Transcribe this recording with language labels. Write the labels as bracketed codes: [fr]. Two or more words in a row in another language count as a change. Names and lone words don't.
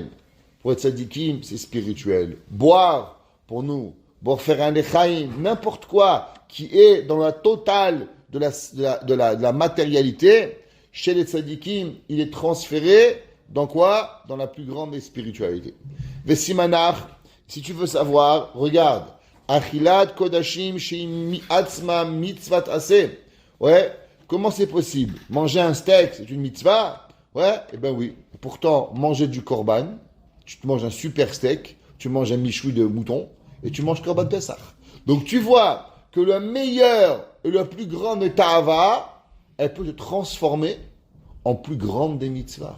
[fr] Pour être tzadikim, c'est spirituel. Boire, pour nous, pour faire un lechaim, n'importe quoi qui est dans la totale de la matérialité, chez les tzadikim, il est transféré dans quoi? Dans la plus grande spiritualité. Vesimanach, si tu veux savoir, regarde. [he] אכילת קדשים שהיא עצמה מצוות עשה. [fr] Ouais, comment c'est possible? Manger un steak, c'est une mitzvah? Ouais, eh ben oui. Pourtant, manger du korban, tu te manges un super steak, tu manges un michoui de mouton, et tu manges [he] קרבן פסח. [fr] Donc tu vois que le meilleur et le plus grand de ta'ava, elle peut te transformer en plus grande des mitzvahs.